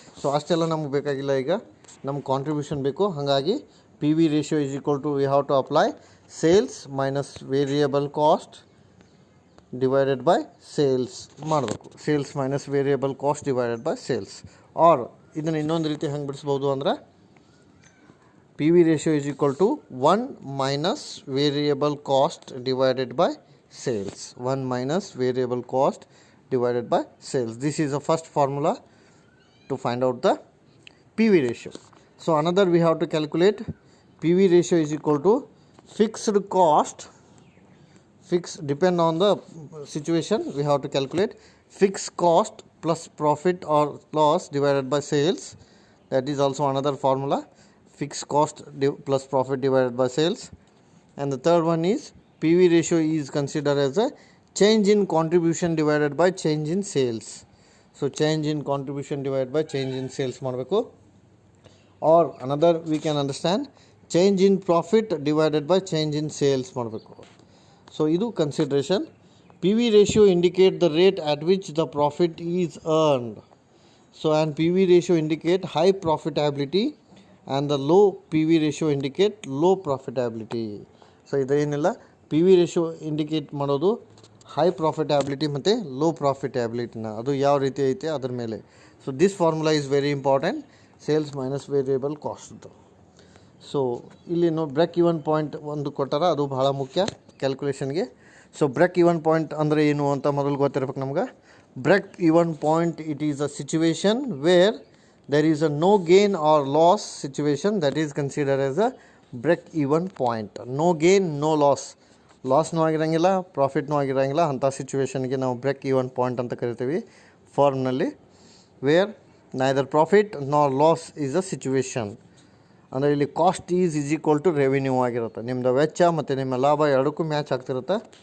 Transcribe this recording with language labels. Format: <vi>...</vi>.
<kn>So ಅಷ್ಟೆಲ್ಲ ನಮ್ಗೆ ಬೇಕಾಗಿಲ್ಲ, ಈಗ ನಮ್ಗೆ ಕಾಂಟ್ರಿಬ್ಯೂಷನ್ ಬೇಕು. ಹಾಗಾಗಿ</kn> <en>PV ratio is equal to we have to apply sales minus variable cost divided by sales ಮಾಡಬೇಕು. Sales minus variable cost divided by sales. Or</en> <kn>ಇದನ್ನು ಇನ್ನೊಂದು ರೀತಿ ಹೆಂಗೆ ಬಿಡಿಸ್ಬೋದು ಅಂದರೆ</kn> <en>PV ratio is equal to 1 minus variable cost divided by sales. 1 minus variable cost divided by sales. This is the first formula to find out the PV ratio. So another we have to calculate PV ratio is equal to fixed cost. Depend on the situation, we have to calculate fixed cost plus profit or loss divided by sales. That is also another formula, fixed cost plus profit divided by sales. And the third one is PV ratio is considered as a change in contribution divided by change in sales. So change in contribution divided by change in sales ಮಾಡಬೇಕು. Or another we can understand change in profit divided by change in sales ಮಾಡಬೇಕು. So ಇದು consideration. PV ratio indicate the rate at which the profit is earned. So and PV ratio indicate high profitability and the low PV ratio indicate low profitability.</en> <kn>So ಇದೇನಿಲ್ಲ, PV ratio indicate ಮಾಡೋದು high profitability ಮತ್ತು low ಪ್ರಾಫಿಟಬಿಲಿಟಿನ, ಅದು ಯಾವ ರೀತಿ ಐತೆ ಅದ್ರ ಮೇಲೆ.</kn> <en>So this formula is very important, sales minus variable cost.</en> <kn>So ಇಲ್ಲಿ break even point ಒಂದು ಕೊಟ್ಟಾರ, ಅದು ಬಹಳ ಮುಖ್ಯ ಕ್ಯಾಲ್ಕುಲೇಷನ್ಗೆ. ಸೊ ಬ್ರೇಕ್ ಇವನ್ ಪಾಯಿಂಟ್ ಅಂದರೆ ಏನು ಅಂತ ಮೊದಲು ಗೊತ್ತಿರ್ಬೇಕು ನಮ್ಗೆ.</kn> <en>Break even point it is a situation where there is a no gain or loss situation, that is considered as a break even point. No gain no loss,</en> <kn>ಲಾಸ್ನೂ ಆಗಿರೋಂಗಿಲ್ಲ ಪ್ರಾಫಿಟ್ನೂ ಆಗಿರೋಂಗಿಲ್ಲ, ಅಂಥ ಸಿಚುವೇಶನ್ಗೆ ನಾವು break even point ಅಂತ ಕರಿತೀವಿ ಫಾರ್ಮ್ನಲ್ಲಿ.</kn> <en>Where neither profit nor loss is a situation.</en> <kn>ಅಂದರೆ ಇಲ್ಲಿ</kn> <en>cost is equal to revenue</en> <kn>ಆಗಿರುತ್ತೆ. ನಿಮ್ಮದು ವೆಚ್ಚ ಮತ್ತು ನಿಮ್ಮ ಲಾಭ ಎರಡಕ್ಕೂ ಮ್ಯಾಚ್ ಆಗ್ತಿರುತ್ತೆ.</kn>